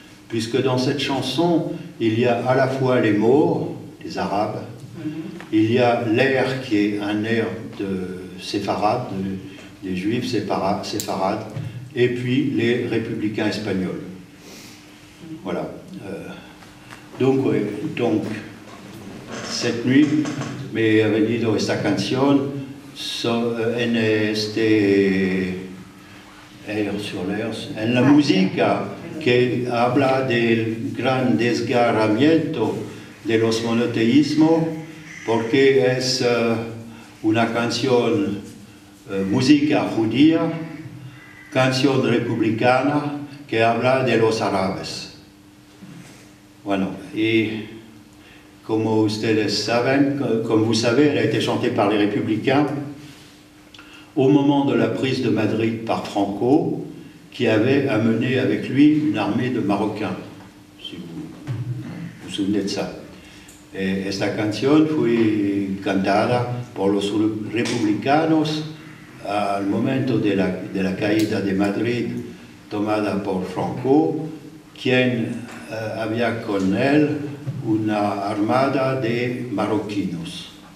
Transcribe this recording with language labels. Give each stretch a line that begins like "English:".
French: Puisque dans cette chanson, il y a à la fois les Maures, les Arabes, il y a l'air qui est un air de séfarade, des Juifs séfarades, et puis les républicains espagnols. Voilà. Donc, cette nuit
Spanish: me ha venido esta canción en la música que habla del gran desgarramiento de los monoteísmos, porque es una canción música judía, canción republicana que habla de los árabes. Bueno, y como ustedes saben,
French: comme vous savez, elle a été chantée par les républicains au moment de la prise de Madrid par Franco, qui avait amené avec lui une armée de Marocains, si vous vous souvenez de ça.
Spanish: Et esta canción fue cantada por los republicanos al momento de la caída de Madrid tomada por Franco, quien había con él una armada de marroquinos.